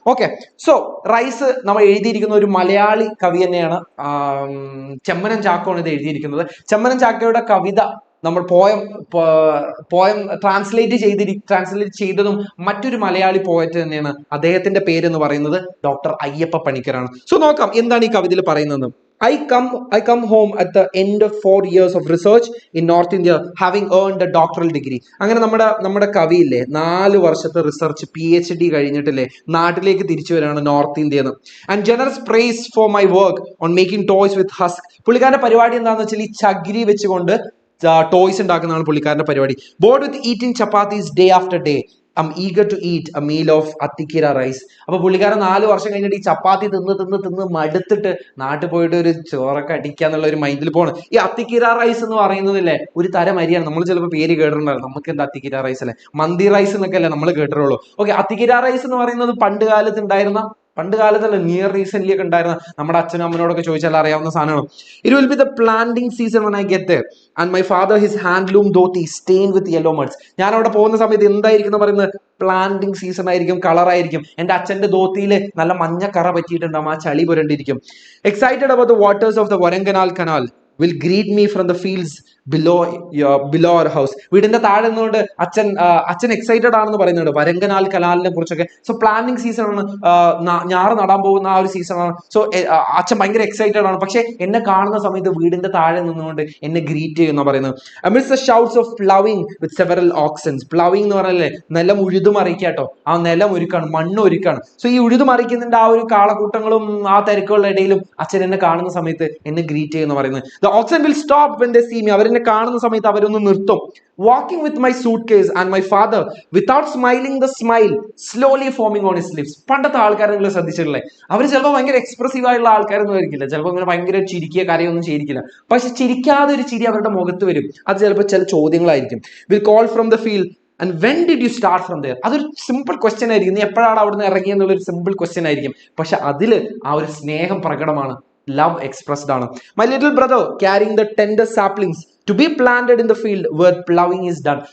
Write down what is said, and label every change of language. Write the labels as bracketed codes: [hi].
[ml] Okay, so rice നമ്മൾ എഴുതിയിരിക്കുന്ന ഒരു മലയാളി കവി തന്നെയാണ്, ചെമ്മനം ചാക്കോയാണ് ഇത് എഴുതിയിരിക്കുന്നത്. ചെമ്മനം ചാക്കോയുടെ കവിത നമ്മൾ പോയം ട്രാൻസ്ലേറ്റ് ചെയ്തതും മറ്റൊരു മലയാളി പോയറ്റ് തന്നെയാണ്. അദ്ദേഹത്തിന്റെ പേര് എന്ന് പറയുന്നത് ഡോക്ടർ അയ്യപ്പ പണിക്കരാണ്. സോ നോക്കാം എന്താണ് ഈ കവിതയിൽ പറയുന്നത്. [en] I come home at the end of 4 years of research in North India, having earned a doctoral degree. [ml] അങ്ങനെ നമ്മുടെ കവിയില്ലേ 4 വർഷത്തെ റിസർച്ച് PhD കഴിഞ്ഞിട്ടില്ലേ നാട്ടിലേക്ക് തിരിച്ചു വരികയാണ് north ഇന്ത്യന്ന്. [en] And generous prize for my work on making toys with husk. [ml] പുള്ളിക്കാരന്റെ പരിപാടി എന്താണെന്ന് വെച്ചാൽ ഈ ചകിരി വെച്ചുകൊണ്ട് ടോയ്സ് ഉണ്ടാക്കുന്നതാണ് പുള്ളിക്കാരന്റെ പരിപാടി. [en] Bored with eating chapatis day after day, I'm eager to eat a meal of athikkira rice. [ml] അപ്പൊ പുള്ളിക്കാരൻ 4 വർഷം കഴിഞ്ഞിട്ട് ഈ ചപ്പാത്തി തിന്ന് മടുത്തിട്ട് നാട്ടിൽ പോയിട്ട് ഒരു ചോറൊക്കെ അടിക്കാന്നുള്ള ഒരു മൈൻഡിൽ പോണ്. ഈ അത്തിക്കീര റൈസ് എന്ന് പറയുന്നതില്ലേ ഒരു തരം അരിയാണ്. നമ്മൾ ചിലപ്പോൾ പേര് കേട്ടിട്ടുണ്ടാവും, നമുക്ക് എന്താ അത്തിക്കീര റൈസ് അല്ലേ, മന്തി റൈസ് എന്നൊക്കെ അല്ലേ നമ്മൾ കേട്ടിട്ടുള്ളൂ. ഓക്കെ, അത്തിക്കീര റൈസ് എന്ന് പറയുന്നത് പണ്ട് കാലത്ത് ഉണ്ടായിരുന്ന പണ്ട് കാലത്തല്ല, നിയർ റീസെന്റ് ഒക്കെ ഉണ്ടായിരുന്ന നമ്മുടെ അച്ഛനും അമ്മനോടൊക്കെ ചോദിച്ചാൽ അറിയാവുന്ന സാധനമാണ്. [en] It will be the planting season when I get there and my father his handloom dhoti stained with yellow muds. [ml] ഞാൻ അവിടെ പോകുന്ന സമയത്ത് എന്തായിരിക്കും എന്ന് പറയുന്നത്? പ്ലാന്റിംഗ് സീസൺ ആയിരിക്കും, കളർ ആയിരിക്കും. എന്റെ അച്ഛന്റെ ധോത്തിയിൽ നല്ല മഞ്ഞ കറ പറ്റിയിട്ടുണ്ടാവും, ആ ചളി പുരണ്ടിരിക്കും. [en] Excited about the waters of the Varanganal canal will greet me from the fields below our house. [ml] വീടിന്റെ താഴെ നിന്നുകൊണ്ട് അച്ഛൻ എക്സൈറ്റഡ് ആണെന്ന് പറയുന്നുണ്ട് വരങ്കനാൽ കനാലിനെ കുറിച്ചൊക്കെ. സോ പ്ലാന്റിംഗ് സീസൺ ആണ്, ഞാറ് നടാൻ പോകുന്ന ആ ഒരു സീസൺ ആണ്. സോ അച്ഛൻ ഭയങ്കര എക്സൈറ്റഡ് ആണ്. പക്ഷെ എന്നെ കാണുന്ന സമയത്ത് വീടിന്റെ താഴെ നിന്നുകൊണ്ട് എന്നെ ഗ്രീറ്റ് ചെയ്യുന്ന പറയുന്നത്. [en] amidst the shouts of plowing with several oxen. [ml] പ്ലവിംഗ് എന്ന് പറഞ്ഞാലേ നിലം ഉഴുതുമറിക്കാട്ടോ, ആ നിലം ഒരുക്കാണ്, മണ്ണ് ഒരുക്കാണ്. സോ ഈ ഉഴുതുമറിക്കുന്നതിന്റെ ആ ഒരു കാളക്കൂട്ടങ്ങളും ആ തിരക്കുകളുടെ ഇടയിലും അച്ഛൻ എന്നെ കാണുന്ന സമയത്ത് എന്നെ ഗ്രീറ്റ് ചെയ്യുന്ന പറയുന്നത്. [en] The oxen will stop when they see me. [ml] അവരെന്നെ കാണുന്ന സമയത്ത് അവരൊന്ന് നിർത്തും. [en] Walking with my suitcase and my father without smiling, the smile slowly forming on his lips. [ml] പണ്ടത്തെ ആൾക്കാരെ നിങ്ങൾ ശ്രദ്ധിച്ചിട്ടില്ലേ? അവർ ചിലപ്പോൾ ഭയങ്കര എക്സ്പ്രസീവ് ആയിട്ടുള്ള ആൾക്കാരൊന്നും ആയിരിക്കില്ല, ചിലപ്പോൾ ഇങ്ങനെ ഭയങ്കര ചിരിക്കുക കാര്യമൊന്നും ചെയ്തിരിക്കില്ല. പക്ഷെ ചിരിക്കാതെ ഒരു ചിരി അവരുടെ മുഖത്ത് വരും. അത് ചിലപ്പോൾ ചില ചോദ്യങ്ങളായിരിക്കും. [en] Will call from the field and when did you start from there? [ml] അതൊരു സിമ്പിൾ ക്വസ്റ്റ്യൻ ആയിരിക്കും. നീ എപ്പോഴാണ് അവിടുന്ന് ഇറങ്ങിയെന്നുള്ളൊരു സിമ്പിൾ ക്വസ്റ്റ്യൻ ആയിരിക്കും. പക്ഷെ അതില് ആ ഒരു സ്നേഹം പ്രകടമാണ്, [en] love expressed [ml] ആണ്. [en] My little brother carrying the tender saplings to be planted in the field where plowing is done.